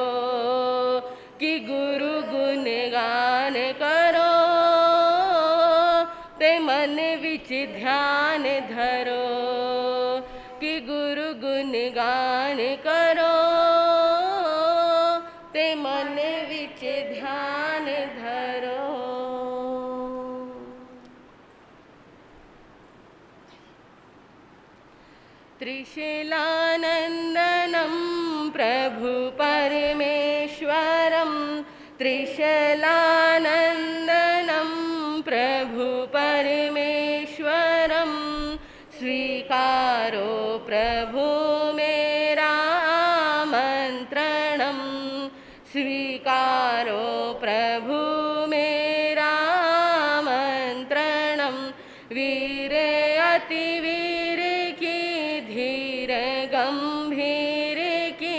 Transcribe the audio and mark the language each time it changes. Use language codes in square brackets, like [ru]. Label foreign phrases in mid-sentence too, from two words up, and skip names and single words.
[pa] ਕਿ ਗੁਰੂ ਗੁਣ ਗਾਨ ਕਰੋ ਤੇ ਮਨ ਵਿਚ ਧਿਆਨ ਧਰੋ। ਕਿ ਗੁਰੂ ਗੁਣ ਗਾਨ ਕਰੋ ਤੇ ਮਨ ਵਿਚ ਧਿਆਨ ਧਰੋ। [sa] त्रिशूलानंदनं प्रभु परमेश्वरं। त्रिशूलानंदनं प्रभु परमेश्वरं। [hi] स्वीकारो प्रभु मेरा आमंत्रणं। स्वीकारो प्रभु मेरा आमंत्रणं। वीर अतिवीर की धीर गंभीर की।